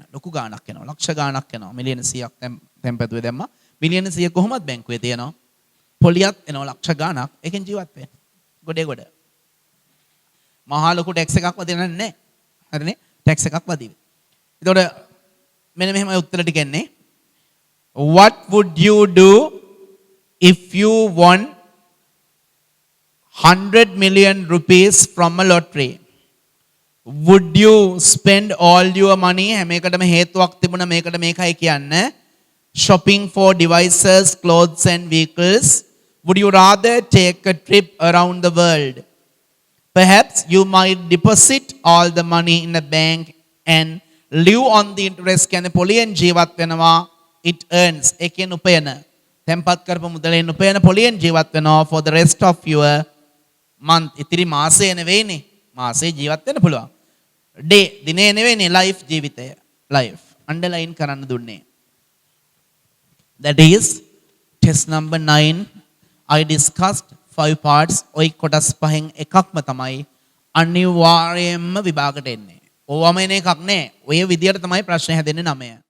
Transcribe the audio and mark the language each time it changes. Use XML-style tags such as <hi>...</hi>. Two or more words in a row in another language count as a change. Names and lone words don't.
<si>ලොකු ගාණක් එනවා. ලක්ෂ ගාණක් එනවා. මිලියන 100ක් තැන්පතුවේ දැම්මා. මිලියන 100 කොහොමද බැංකුවේ තියෙනවා. පොලියත් එනවා ලක්ෂ ගාණක්. ඒකෙන් ජීවත් වෙන්න. ගොඩ. මහා ලොකු ටැක්ස් එකක් වදින්නේ නැහැ. හරිනේ? ටැක්ස් එකක් වදිවි. ඒතකොට මෙන්න මෙහෙමයි උත්තර ටික එන්නේ.</si> <en>What would you do if you won 100 million rupees from a lottery. Would you spend all your money</en> <si>හැම එකටම හේතුවක් තිබුණා මේකට මේකයි කියන්න</si> <en>shopping for devices, clothes and vehicles? Would you rather take a trip around the world? Perhaps you might deposit all the money in a bank and live on the interest.</en> <si>කියන්නේ පොලියෙන් ජීවත් වෙනවා.</si> <en>It earns.</en> <si>ඒ කියන්නේ උපයන. තැන්පත් කරපු මුදලෙන් උපයන පොලියෙන් ජීවත් වෙනවා</si> <en>for the rest of your month.</en> <si>ඉතිරි මාසය නෙවෙයිනේ. මාසෙ ජීවත් වෙන්න පුළුවන්. Day දිනේ නෙවෙයිනේ life ජීවිතය. Life. Underline කරන්න දුන්නේ.</si> <en>That is test number 9. I discussed 5 parts.</en> <si>ඔයි කොටස් පහෙන් එකක්ම තමයි අනිවාර්යයෙන්ම විභාගයට එන්නේ. ඕවම එන එකක් නෑ. ඔය විදියට තමයි ප්‍රශ්න හැදෙන්නේ 9.</si>